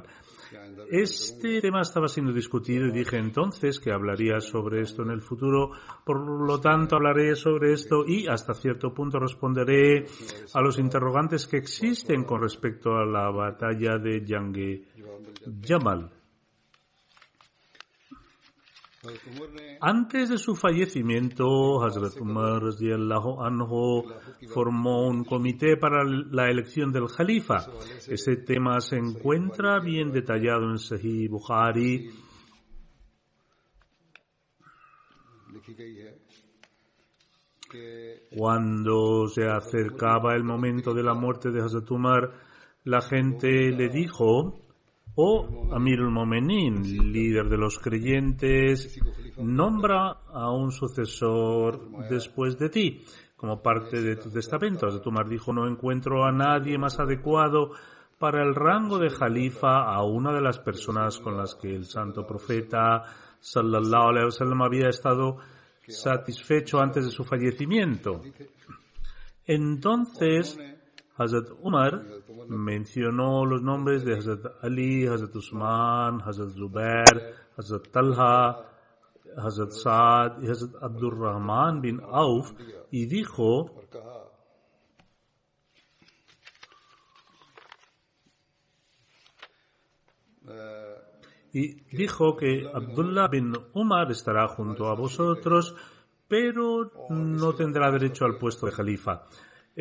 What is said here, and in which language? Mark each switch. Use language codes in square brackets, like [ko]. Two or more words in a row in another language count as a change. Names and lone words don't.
[es] Este tema estaba siendo discutido y dije entonces que hablaría sobre esto en el futuro, por lo tanto hablaré sobre esto y hasta cierto punto responderé a los interrogantes que existen con respecto a la batalla de Jamal. Antes de su fallecimiento, Hazrat Umar [ar] رضي الله عنه [es] formó un comité para la elección del Jalifa. Ese tema se encuentra bien detallado en Sahih Bukhari. Cuando se acercaba el momento de la muerte de Hazrat Umar, la gente le dijo: «Oh [ar] أمير المؤمنين, [es] líder de los creyentes, nombra a un sucesor después de ti, como parte de tu testamento». Hazrat Umar dijo: «No encuentro a nadie más adecuado para el rango de Jalifa a una de las personas con las que el santo profeta [ar] صلى الله عليه وسلم [es] había estado satisfecho antes de su fallecimiento». Entonces Hazrat Umar mencionó los nombres de Hazrat Ali, Hazrat Usman, Hazrat Zubair, Hazrat Talha, Hazrat Saad y Hazrat Abdurrahman bin Auf y dijo: que Abdullah bin Umar estará junto a vosotros, pero no tendrá derecho al puesto de Jalifa.